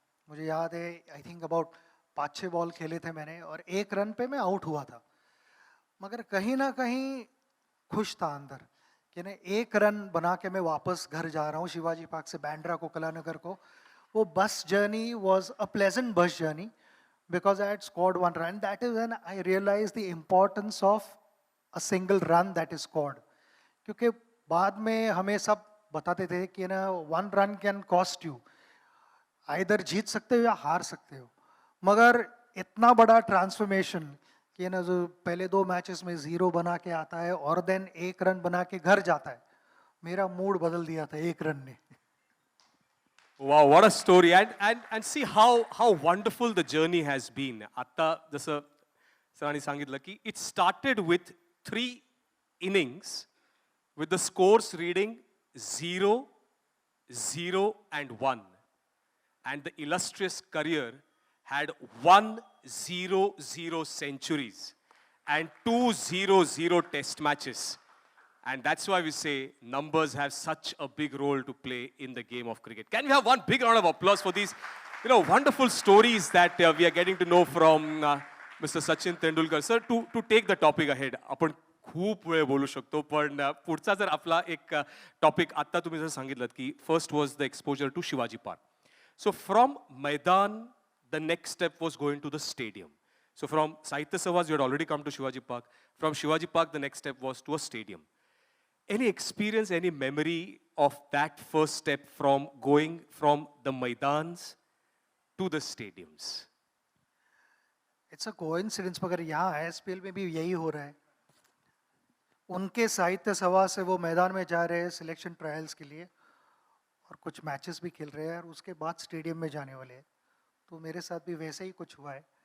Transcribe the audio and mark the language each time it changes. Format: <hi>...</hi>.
<hi>मुझे याद है, आई थिंक अबाउट 5-6 बॉल खेले थे मैंने, और 1 रन पे मैं आउट हुआ था। मगर कहीं ना कहीं खुश था अंदर कि नहीं, 1 रन बना के मैं वापस घर जा रहा हूँ, शिवाजी पार्क से बैंड्रा को, कलानगर को।</hi> <en>वो बस journey was a pleasant bus journey, because I had scored 1 run. That is when I realized the importance of a single run that is scored.</en> <hi>क्योंकि बाद में हमें सब बताते थे कि ना</hi> <en>1 run can cost you.</en> <hi>Either जीत सकते हो या हार सकते हो। मगर इतना बड़ा ट्रांसफॉर्मेशन कि ना, जो पहले 2 मैचेस में 0 बना के आता है और देन 1 रन बना के घर जाता है, मेरा मूड बदल दिया था 1 रन ने।</hi> <en>Wow, what a story. And see how wonderful the journey has been.</en> <mr>Atta जसं सरांनी सांगितलं की</mr> <en>it started with 3 innings with the scores reading 0, 0 and 1. And the illustrious career had 100 centuries and 200 test matches. And that's why we say numbers have such a big role to play in the game of cricket. Can we have one big round of applause for these, wonderful stories that we are getting to know from Mr. Sachin Tendulkar. Sir, to take the topic ahead,</en> <mr>आपण खूप वेळ बोलू शकतो, पण पुढचा जर आपला एक टॉपिक आत्ता तुम्ही जर सांगितलं की</mr> <en>First was the exposure to Shivaji Park. So from Maidan, the next step was going to the stadium. So from Sahitya Sabhas, you had already come to Shivaji Park. From Shivaji Park, the next step was to a stadium. Any experience, any memory of that first step from going from the Maidans to the stadiums? It's a coincidence,</en> <hi>मगर यहाँ ISPL में भी यही हो रहा है। उनके साहित्य सभा से वो मैदान में जा रहे हैं सिलेक्शन ट्रायल्स के लिए, और कुछ मैचेस भी खेल रहे हैं, और उसके बाद स्टेडियम में जाने वाले हैं। तो मेरे साथ भी वैसे ही कुछ हुआ है।</hi>